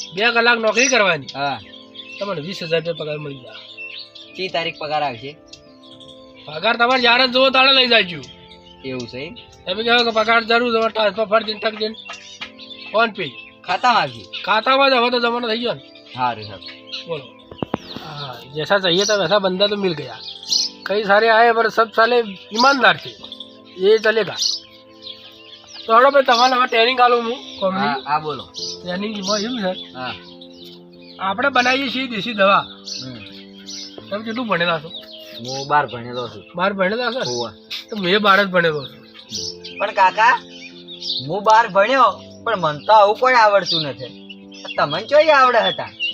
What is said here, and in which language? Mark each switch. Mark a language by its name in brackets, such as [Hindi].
[Gujarati] 2 કલાક નોકરી કરવાની હા તમને 20,000 રૂપિયા પગાર મળી જાય કઈ તારીખ પગાર આવશે પગાર તમારે જ્યારે જોવો તારે લઈ જાજો એવું છે તમે કહો કે પગાર જરૂર તમારે ટ્રાન્સફર ફર દિન તક દિન ફોન પે ખાતામાં આવશે ખાતામાં જ હવે તો જમાનો થઈ ગયો ને સારું સારું [Hindi] बोलो हाँ जैसा चाहिए था वैसा बंदा तो मिल गया कई सारे आए पर सब साले ईमानदार थे ये चलेगा तो हड़ो पे [Gujarati] તમારે હવે ટ્રેનિંગ આલું હું કોમની હા બોલો ટ્રેનિંગ માં એવું છે હા આપણે બનાવીએ છીએ દેશી દવા તમે કેટલું ભણેલા છો હું 12 ભણેલો છું 12 ભણેલા છો ઓવા તો મેં 12 જ ભણેલો છું પણ કાકા હું 12 ભણ્યો પણ મને તો આવું કોઈ આવડતું નથી તમને ચોય આવડે હતા